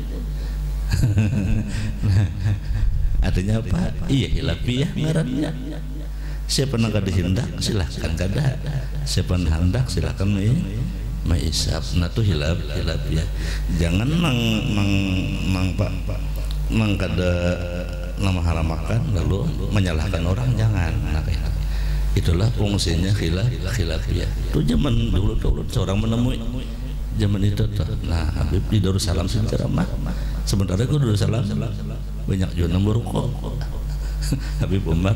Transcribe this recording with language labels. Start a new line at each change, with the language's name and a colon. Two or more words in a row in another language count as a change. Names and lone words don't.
Indonesian: Artinya apa?
Banjar: Iya hilafiyah ngarannya. Siapa nak kada hendak silahkan kada. Siapa hendak silahkan meisap. Nah tu hilafiyah. Jangan mang kada nama haramakan lalu menyalahkan orang, jangan.
Indonesian: Nah, itulah fungsinya khilafiyah. Itu zaman dulu seorang menemui zaman itu tuh. Nah, Habib di Darussalam ceramah. Sementara itu Darussalam banyak juga berokok. Habib Umar.